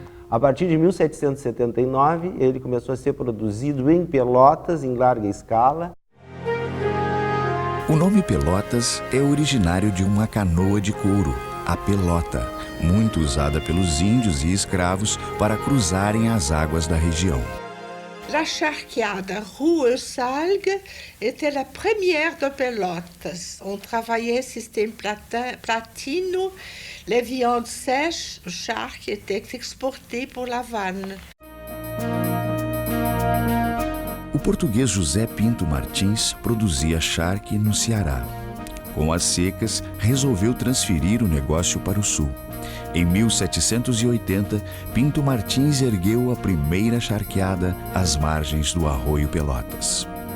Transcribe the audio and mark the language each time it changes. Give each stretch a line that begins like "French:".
Portuguese: A partir de 1779, ele começou a ser produzido em Pelotas, em larga escala. O nome Pelotas é originário de uma canoa de couro, a pelota, muito usada pelos índios e escravos para cruzarem as águas da região.
French: La charqueada Rue Salgue était la première de Pelotas. On travaillait système platino, les viandes sèches, le charque était exporté pour La Havane.
Portuguese: O português José Pinto Martins produzia charque no Ceará. Com as secas, resolveu transferir o negócio para o sul. Em 1780, Pinto Martins ergueu a primeira charqueada às margens do Arroio Pelotas.